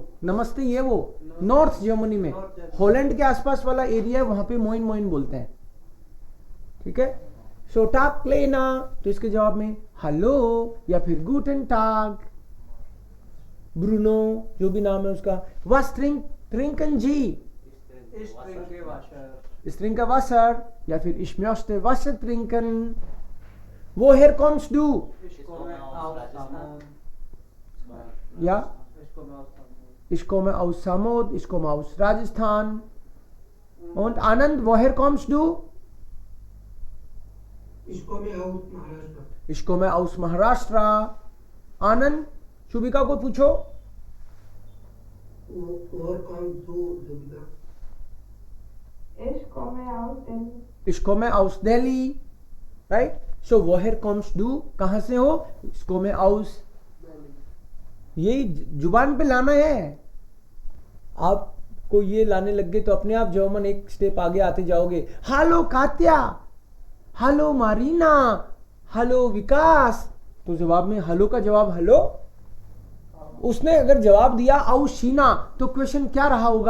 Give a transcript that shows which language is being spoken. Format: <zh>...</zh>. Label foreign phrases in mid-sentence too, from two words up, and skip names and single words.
<hi>नमस्ते ये वो नॉर्थ जर्मनी में, हॉलैंड के आसपास वाला एरिया है, वहां पे</hi> <de>Moin Moin</de> <hi>बोलते हैं, ठीक है। सो टाग लेना, तो इसके जवाब में हेलो या फिर</hi> <de>Guten Tag.</de> <hi>ब्रूनो, जो भी नाम है उसका।</hi> <de>Was trinken Sie? Ich trinke Wasser,</de> <hi>या फिर</hi> <de>ich möchte Wasser trinken। Woher kommst du? Ja, ich komme aus Samod, ich komme aus Rajasthan। Und Anand, woher kommst du? Ich komme aus Maharashtra। Ich komme aus Maharashtra।</de> <hi>आनंद, शुभिका को पूछो।</hi> <de>Woher kommst du, Subika? Ich komme aus Delhi। Ich komme aus Delhi, right? So woher kommst du?</de> <hi>कहां से हो?</hi> <de>Ich komme aus।</de> <hi>यही जुबान पे लाना है। आपको ये लाने लग गए तो अपने आप जर्मन एक स्टेप आगे आते जाओगे। हेलो कात्या, हेलो मारीना, हेलो विकास। तो जवाब में हेलो का जवाब हेलो। उसने अगर जवाब दिया आउशीना, तो क्वेश्चन क्या रहा होगा?</hi>